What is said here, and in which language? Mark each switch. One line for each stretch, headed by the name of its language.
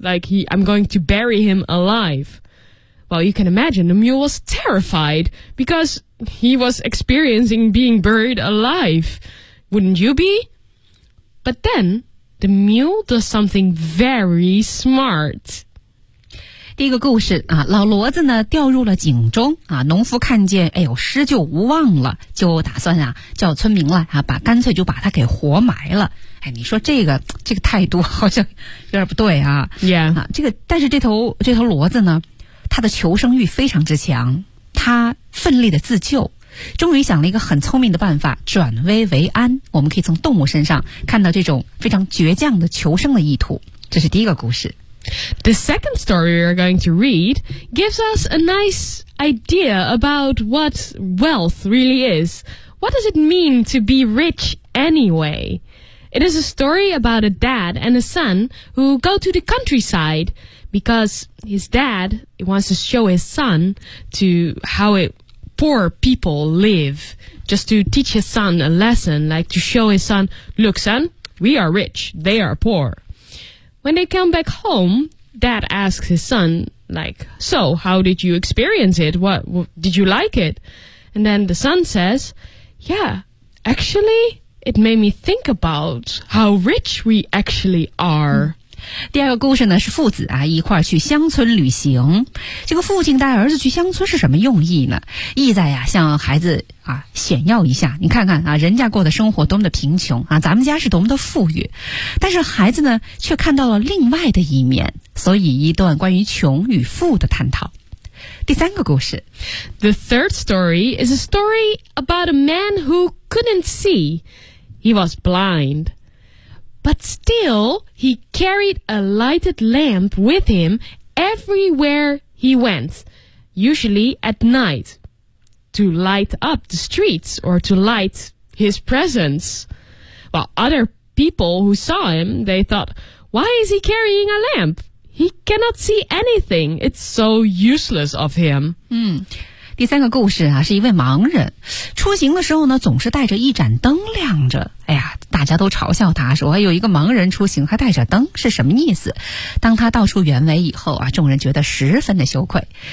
English: Like, I'm going to bury him alive. Well, you can imagine the mule was terrified because he was experiencing being buried alive. Wouldn't you be? But then, the mule does something very smart.
Chinese: 第一个故事啊，老骡子呢掉入了井中啊，农夫看见哎呦施救无望了，就打算啊叫村民来啊，把干脆就把他给活埋了。哎，你说这个态度好像有点不对啊。 Yeah. 啊，这个但是这头骡子呢，他的求生欲非常之强，他奋力的自救，终于想了一个很聪明的办法，转危为安。我们可以从动物身上看到这种非常倔强的求生的意图，这是第一个故事。
English: The second story we are going to read gives us a nice idea about what wealth really is. What does it mean to be rich anyway. It is a story about a dad and a son who go to the countryside because his dad wants to show his son to how it, poor people live, just to teach his son a lesson, like to show his son, look, son, we are rich, they are poor. When they come back home, dad asks his son, like, so how did you experience it? What did you like it? And then the son says, yeah, actually, it made me think about how rich we actually are.
Chinese: 第二个故事呢，是父子啊一块儿去乡村旅行。这个父亲带儿子去乡村是什么用意呢？意在呀，向孩子啊显耀一下，你看看啊，人家过的生活多么的贫穷啊，咱们家是多么的富裕。但是孩子呢，却看到了另外的一面，所以一段关于穷与富的探讨。第三个故事
English: The third story is a story about a man who couldn't see. He was blind. But still, he carried a lighted lamp with him everywhere he went, usually at night, to light up the streets or to light his presence. Well, other people who saw him, they thought, why is he carrying a lamp? He cannot see anything. It's so useless of him.
Chinese: 第三个故事啊，是一位盲人，出行的时候呢，总是带着一盏灯亮着。哎呀，大家都嘲笑他说，有一个盲人出行还带着灯，是什么意思？当他道出原委以后啊，众人觉得十分的羞愧。